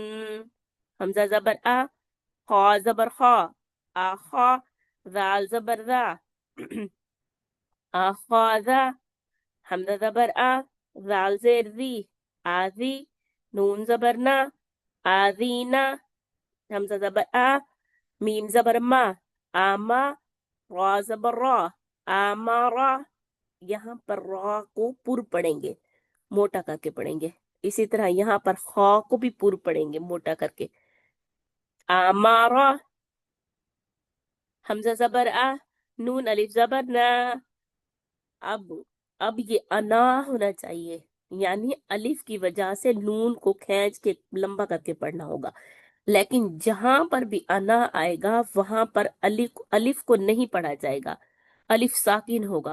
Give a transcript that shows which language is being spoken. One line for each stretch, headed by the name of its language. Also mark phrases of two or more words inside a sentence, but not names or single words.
Urdu: حمزہ زبر آ، خا زبر خا، آخا، ذال زبر ذا، آخاذا۔ حمزہ زبر آ، ذال زیر ذی، آذی، نون زبر نا، آذینا۔ حمزہ زبر آ، میم زبر ما، آما، را زبر را، آمارا۔ یہاں پر را کو پر پڑھیں گے، موٹا کر کے پڑھیں گے۔ اسی طرح یہاں پر خا کو بھی پر پڑھیں گے، موٹا کر کے، آمارا۔ حمزہ زبر آ، نون الف زبر نا۔ اب یہ انا ہونا چاہیے، یعنی الف کی وجہ سے نون کو کھینچ کے لمبا کر کے پڑھنا ہوگا، لیکن جہاں پر بھی انا آئے گا وہاں پر الف کو نہیں پڑھا جائے گا، الف ساکن ہوگا۔